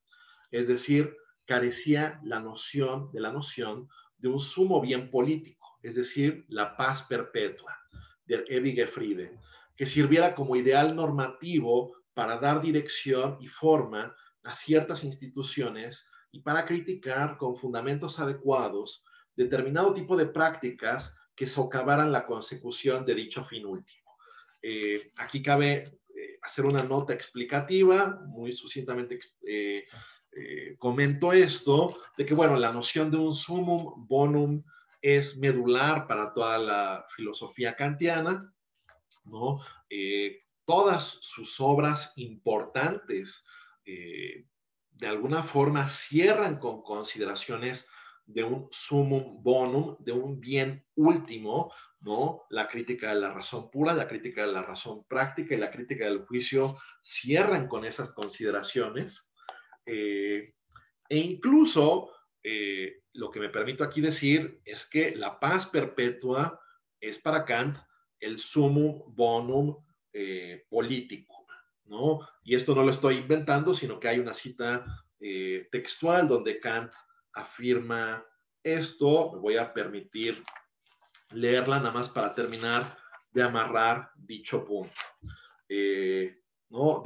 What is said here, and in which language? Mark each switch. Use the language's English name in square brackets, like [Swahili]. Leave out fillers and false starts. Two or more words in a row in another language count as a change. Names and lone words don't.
[Spanish] Es decir, carecía la noción de un sumo bien político, es decir, la paz perpetua, del [German] ewige Friede, [Spanish] que sirviera como ideal normativo para dar dirección y forma a ciertas instituciones y para criticar con fundamentos adecuados determinado tipo de prácticas que socavaran la consecución de dicho fin último. Aquí cabe hacer una nota explicativa, muy sucintamente comento esto, de que, bueno, la noción de un [Latin] summum bonum [Spanish] es medular para toda la filosofía kantiana, ¿no? Todas sus obras importantes de alguna forma cierran con consideraciones de un [Latin] summum bonum, [Spanish] de un bien último, ¿no? La crítica de la razón pura, la crítica de la razón práctica y la crítica del juicio cierran con esas consideraciones. E incluso lo que me permito aquí decir es que la paz perpetua es para Kant el [Latin] summum bonum [Spanish] político, ¿no? Y esto no lo estoy inventando, sino que hay una cita textual donde Kant afirma esto. Me voy a permitir leerla nada más para terminar de amarrar dicho punto. ¿No?